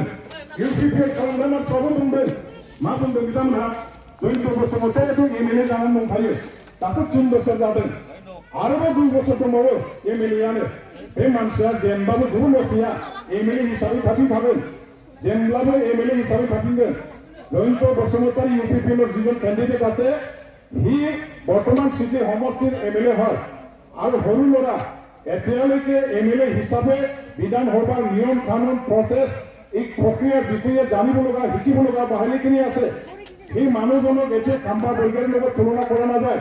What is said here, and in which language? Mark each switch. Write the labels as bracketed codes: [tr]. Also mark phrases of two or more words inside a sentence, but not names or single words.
[brx] इउपिपिएल खालामग्रा मानसिफ्राबो बुंदों, मा बुंदों बिथांमोनहा जयन्त बसुमतारियाथ' एमएलए जानानै दंखायो, दासो 3 बोसोर जादों, आरोबाव 2 बोसोर दंबावो एमएलएआनो। बे मानसिया जेनबाबो गुबुन मानसिया एमएलए हिसाबै थाफिनखागोन, जेनब्लाबो एमएलए हिसाबै थाफिनगोन। [as] जयन्त बसुमतारी ইউপিপিএলৰ যিজন কেণ্ডিডেট আছে সি বৰ্তমান সিজি সমষ্টিৰ এমএলএ হয় আৰু সৰু ল'ৰা এতিয়ালৈকে এমএলএ হিচাপে বিধানসভাৰ নিয়ম কানুন প্ৰচেছ এই প্ৰক্ৰিয়াৰ বিষয়ে জানিব লগা শিকিব লগা বাহিনীখিনি আছে। সেই মানুহজনক এতিয়া খাম্পা বৰগয়াৰীৰ লগত তুলনা কৰা নাযায়।